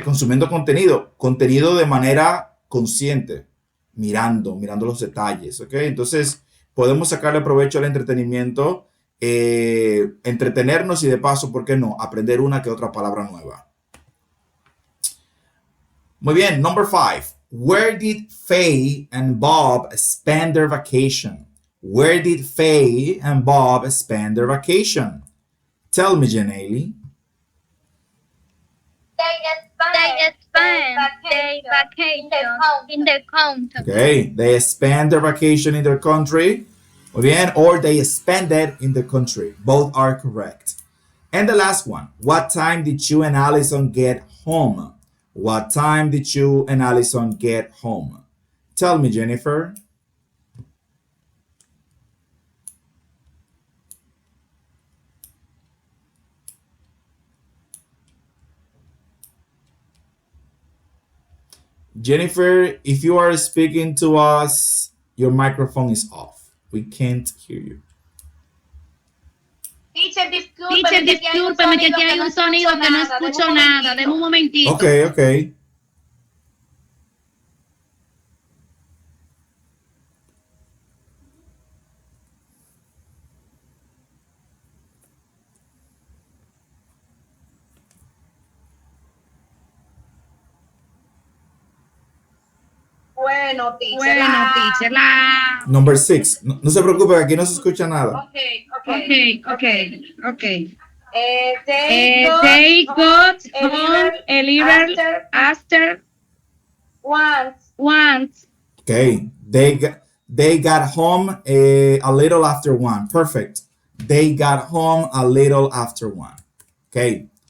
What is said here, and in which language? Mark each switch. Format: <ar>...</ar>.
<es>Consumiendo contenido de manera consciente, mirando los detalles. ¿Okay? Entonces, podemos sacarle provecho al entretenimiento, entretenernos y de paso, ¿por qué no? Aprender una que otra palabra nueva. Muy bien,</es> <en>number 5. Where did Faye and Bob spend their vacation? Where did Faye and Bob spend their vacation? Tell me, Janelle. They spend their vacation in the country. Okay, they spend their vacation in their country.</en> <es>Muy bien,</es> <en>or they spend it in the country. Both are correct. And the last one. What time did you and Allison get home? What time did you and Allison get home? Tell me, Jennifer. Jennifer, if you are speaking to us, your microphone is off. We can't hear you.</en> <es>Teacher, discúlpeme que aquí hay un sonido que no escucho nada. Deme un momentito.</es> <en>Okay, okay.</en> <es>Bueno, teacher.</es> <en>Number 6.</en> <es>No, no se preocupe, aquí no se escucha nada.</es> <en>Okay. They got home a little after once. Okay, they got home a little after 1. Perfect. They got home a little after 1. Okay.</en>